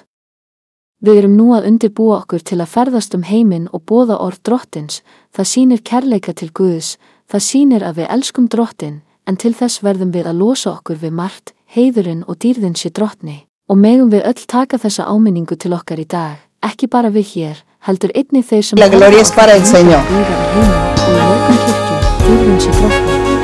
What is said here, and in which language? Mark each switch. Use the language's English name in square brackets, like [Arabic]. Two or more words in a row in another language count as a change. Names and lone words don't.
[Icelandic] Við erum nú að undirbúa okkur til að ferðast heiminn og boða orð Drottins, það sýnir kærleika til Guðs, það sýnir að við elskum Drottinn, en til þess verðum við að losa okkur við margt, heiðurinn og dýrðin sé Drottni, og megum við öll taka þessa áminningu til okkar í dag, ekki bara við hér, heldur einnig þeir sem [Spanish] La gloria es para el Señor. [Icelandic] Og í morgunkirkju, dýrðin sé Drottni.